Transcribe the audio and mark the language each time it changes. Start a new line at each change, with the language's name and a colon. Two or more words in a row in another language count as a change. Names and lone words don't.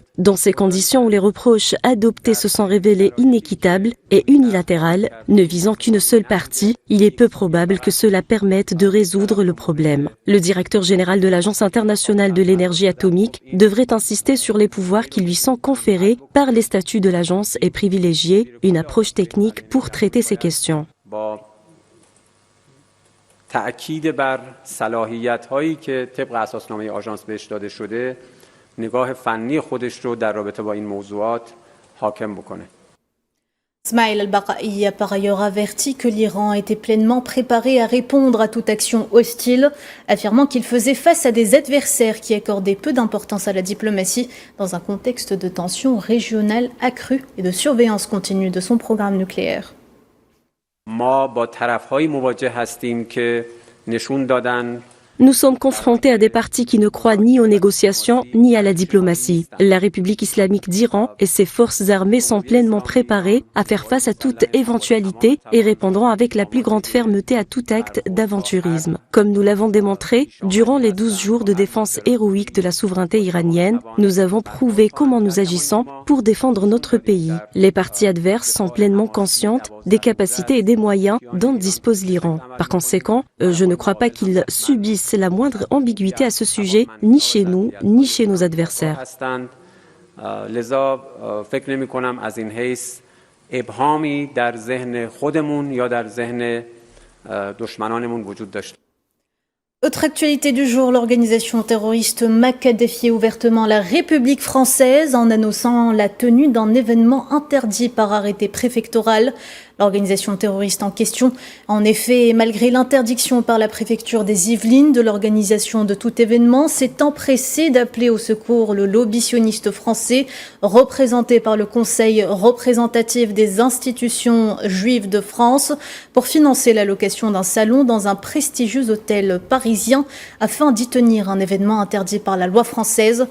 French: Dans ces conditions où les reproches adoptés se sont révélés inéquitables et unilatérales, ne visant qu'une seule partie, il est peu probable que cela permette de résoudre le problème. Le directeur général de l'Agence internationale de l'énergie atomique devrait insister sur les pouvoirs qui lui sont conférés par les statuts de l'agence et privilégier une approche technique pour traiter ces questions.
Persian: تأکید بر صلاحیت‌هایی که طبق اساسنامه آژانس بهش داده شده نگاه فنی خودش رو در رابطه با این موضوعات حاکم بکنه.
French: Smaïl al-Baqai a par ailleurs averti que l'Iran était pleinement préparé à répondre à toute action hostile, affirmant qu'il faisait face à des adversaires qui accordaient peu d'importance à la diplomatie dans un contexte de tensions régionales accrues et de surveillance continue de son programme nucléaire.
Persian: ما با طرف‌هایی مواجه هستیم که نشون دادن
French: Nous sommes confrontés à des partis qui ne croient ni aux négociations ni à la diplomatie. La République islamique d'Iran et ses forces armées sont pleinement préparées à faire face à toute éventualité et répondront avec la plus grande fermeté à tout acte d'aventurisme. Comme nous l'avons démontré, durant les 12 jours de défense héroïque de la souveraineté iranienne, nous avons prouvé comment nous agissons pour défendre notre pays. Les parties adverses sont pleinement conscientes des capacités et des moyens dont dispose l'Iran. Par conséquent, je ne crois pas qu'ils subissent la moindre ambiguïté à ce sujet, ni chez nous, ni chez nos adversaires.
Persian: لذا فکر نمی‌کنم از این حیث ابهامی در ذهن خودمون یا در ذهن دشمنانمون وجود داشته.
French: Autre actualité du jour, l'organisation terroriste MAC a défié ouvertement la République française en annonçant la tenue d'un événement interdit par arrêté préfectoral. L'organisation terroriste en question, en effet, malgré l'interdiction par la préfecture des Yvelines de l'organisation de tout événement, s'est empressée d'appeler au secours le lobby sioniste français, représenté par le Conseil représentatif des institutions juives de France, pour financer la location d'un salon dans un prestigieux hôtel parisien afin d'y tenir un événement interdit par la loi française.